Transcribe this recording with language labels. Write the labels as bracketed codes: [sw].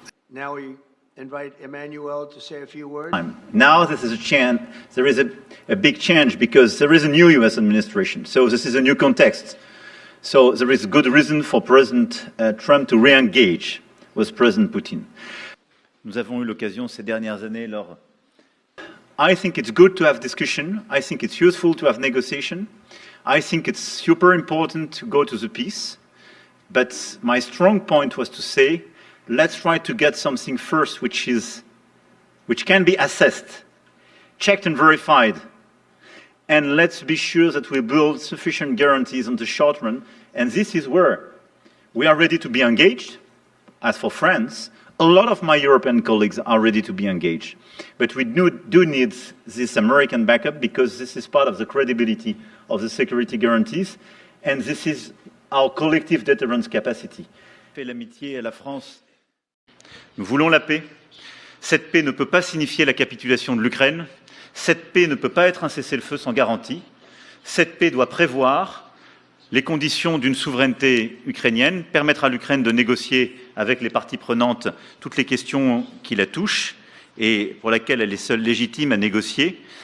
[en] Now we invite Emmanuel to say a few words. Now this is a chance. There is a big change because there is a new U.S. administration. So this is a new context. So there is good reason for President Trump to re-engage with President Putin. [fr] Nous avons eu l'occasion ces dernières années lors. [en] I think it's good to have discussion. I think it's useful to have negotiation. I think it's super important to go to the peace. But my strong point was to say, let's try to get something first which can be assessed, checked and verified. And let's be sure that we build sufficient guarantees on the short run. And this is where we are ready to be engaged. As for France, a lot of my European colleagues are ready to be engaged. But we do need this American backup, because this is part of the credibility of the security guarantees. And this is our collective deterrence capacity. [fr] Fait l'amitié à la France. Nous voulons la paix. Cette paix ne peut pas signifier la capitulation de l'Ukraine. Cette paix ne peut pas être un cessez-le-feu sans garantie. Cette paix doit prévoir les conditions d'une souveraineté ukrainienne, permettre à l'Ukraine de négocier avec les parties prenantes toutes les questions qui la touchent et pour laquelle elle est seule légitime à négocier.